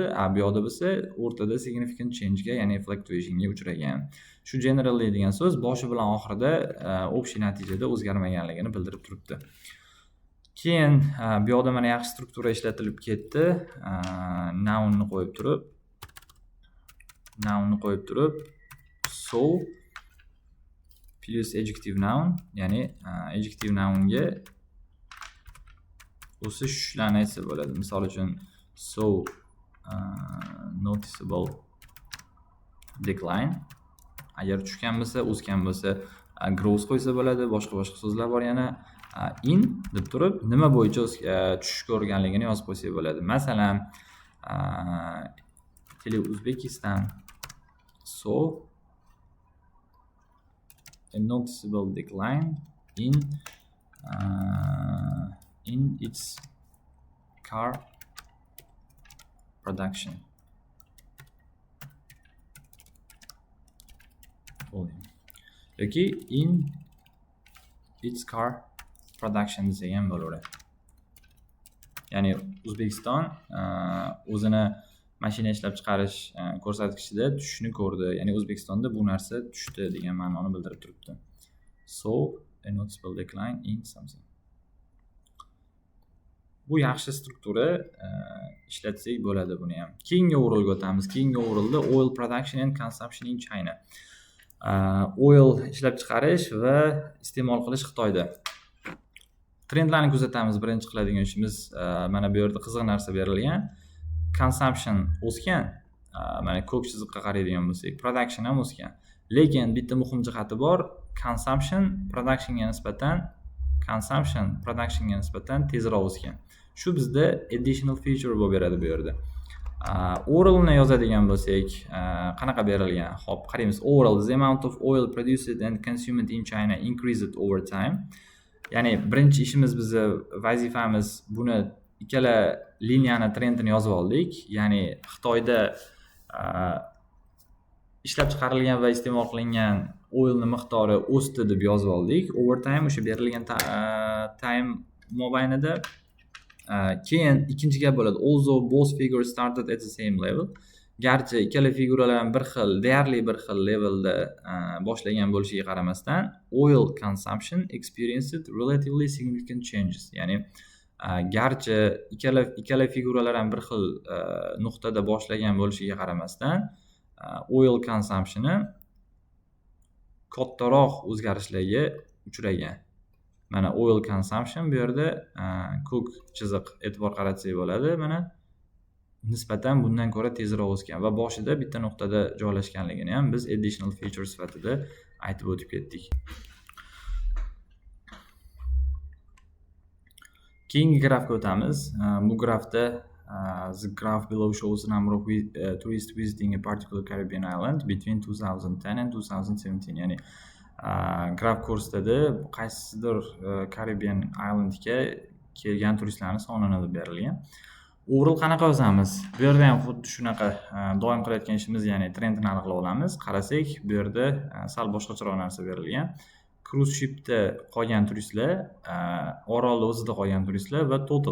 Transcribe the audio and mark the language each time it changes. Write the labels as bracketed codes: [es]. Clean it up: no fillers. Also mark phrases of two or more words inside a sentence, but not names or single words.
[uz] Bu yoqda bo'lsa, o'rtada [en] significant change'ga, [uz] ya'ni fluctuation'ga uchragan. Shu generally degan so'z boshi bilan oxirida общий natijada o'zgarmaganligini bildirib turibdi. Keyin bu yoqda mana yaxshi struktura ishlatilib ketdi. Nounni qo'yib turib [en] so plus adjective noun, [uz] ya'ni [en] adjective nounga [uz] o'sishlarni aytsa bo'ladi. Misol uchun [en] so noticeable decline. [uz] Agar tushgan bo'lsa, o'sgan bo'lsa growth qo'ysa bo'ladi. Boshqa so'zlar bor yana. In deb turib nima bo'yicha tushish ko'rganligini yozib qo'ysak bo'ladi. [en] Masalan, Uzbekistan saw a noticeable decline in its car production volume. [uz] Yoki [en] in its car production [uz] desa ham bo'laveradi. Ya'ni O'zbekiston o'zini mashina ishlab chiqarish ko'rsatkichida tushishni ko'rdi. Ya'ni O'zbekistonda bu narsa tushdi degan ma'noni bildirib turibdi. [en] So a noticeable decline in something. [uz] Bu yaxshi struktura ishlatsak bo'ladi buni ham. Keyingi o'ringa o'tamiz. Keyingi o'rinda [en] oil production and consumption in China. [uz] Oil ishlab chiqarish va iste'mol qilish Xitoyda. Trendlarni kuzatamiz. Birinchi qiladigan ishimiz mana bu yerda qiziq narsa berilgan. consumption o'sgan. Mana ko'k chiziqqa qaraydigan bo'lsak, production ham o'sgan. Lekin bitta muhim jihati bor. Consumption productionga nisbatan tezroq o'sgan. Shu bizda [en] additional feature [uz] bo'lib beradi bu yerda. Oralni yozadigan bo'lsak, qanaqa berilgan? Xo'p, qaraymiz. [en] Oral, the amount of oil produced and consumed in China increased over time. [uz] Ya'ni birinchi ishimiz bizni vazifamiz buni ikkala liniyani trendini yozib oldik. Ya'ni Xitoyda ishlab chiqarilgan va iste'mol qilingan oilni miqdori o'sdi deb yozib oldik. [en] Over time [uz] o'sha berilgan time mobaynida keyin ikkinchi gap bo'ladi. [en] Although both figures started at the same level. [uz] Garchi ikkala figuralar ham deyarli bir xil levelda boshlagan bo'lishiga qaramasdan, [en] oil consumption experienced relatively significant changes. [uz] Ya'ni garchi ikkala figuralar ham bir xil nuqtada boshlagan bo'lishiga qaramasdan, [en] oil consumptioni [uz] kattaroq o'zgarishlarga uchragan. Mana [en] oil consumption [uz] bu yerda ko'k chiziq e'tibor qaratsak bo'ladi. Mana nisbatan bundan ko'ra tezroq o'sgan va boshida bitta nuqtada joylashganligini ham biz [en] additional feature [uz] sifatida aytib o'tib ketdik. Keyingi grafga o'tamiz. Bu grafda [en] the graph below shows the number of tourists visiting a particular Caribbean island between 2010 and 2017. [uz] Ya'ni graf ko'rsatadi qaysidir [en] Caribbean islandga [uz] kelgan turistlarning sonini deb berilgan. Oral qanaqa yozamiz? Bu yerda ham xuddi shunaqa doim qilayotgan ishimiz, ya'ni trendni aniqlab olamiz. Qarasak, bu yerda sal boshqacharoq narsa berilgan. [en] Cruise shipda [uz] qolgan turistlar, orolda o'zida qolgan turistlar va total.